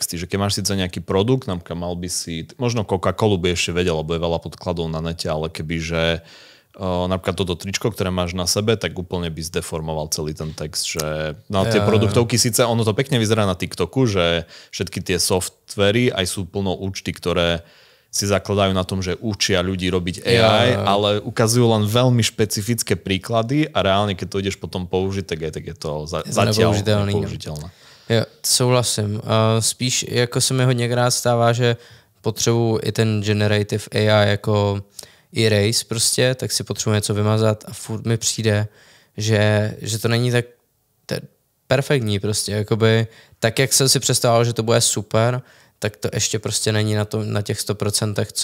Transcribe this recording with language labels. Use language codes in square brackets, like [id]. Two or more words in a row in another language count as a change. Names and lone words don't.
[sk] Že keď máš síce nejaký produkt, napríklad mal by si, možno Coca-Colu by ešte vedel, lebo je veľa podkladov na nete, ale kebyže napríklad toto tričko, ktoré máš na sebe, tak úplne by zdeformoval celý ten text, že na tie produktovky síce ono to pekne vyzerá na TikToku, že všetky tie softvery aj sú plno účty, ktoré si zakladajú na tom, že učia ľudí robiť AI, ale ukazujú len veľmi špecifické príklady a reálne, keď to ideš potom použiť, tak je to zatiaľ nepoužiteľné. [cs] Jo, souhlasím. Spíš jako se mi hodněkrát stává, že potřebuji i ten [en] generative AI [cs] jako erase prostě, tak si potřebuji něco vymazat a furt mi přijde, že to není tak perfektní prostě, jakoby tak, jak jsem si představoval, že to bude super, tak to ještě prostě není na těch 100%,